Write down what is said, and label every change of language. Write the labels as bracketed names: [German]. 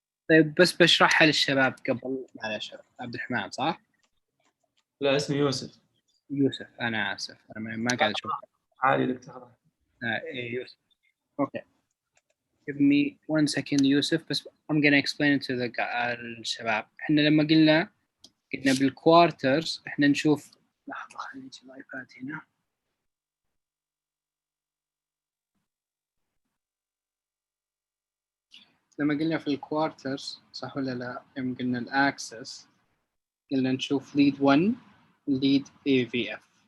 [Arabic] طيب بس بشرحها للشباب قبل. معلش عبد الرحمن صح؟ لا اسمي يوسف. يوسف أنا آسف أنا ما قاعد أشوف. عادي دكتور. إيه يوسف. Okay. [English] Give me 1 second يوسف بس I'm gonna explain it to الشباب. [Arabic] إحنا لما قلنا بالكوارترز إحنا نشوف لحظة خليني أجيب الآيباد هنا. لما قلنا في الكوارترز صح ولا لا؟ لما قلنا الأكسس قلنا نشوف lead 1 lead AVF.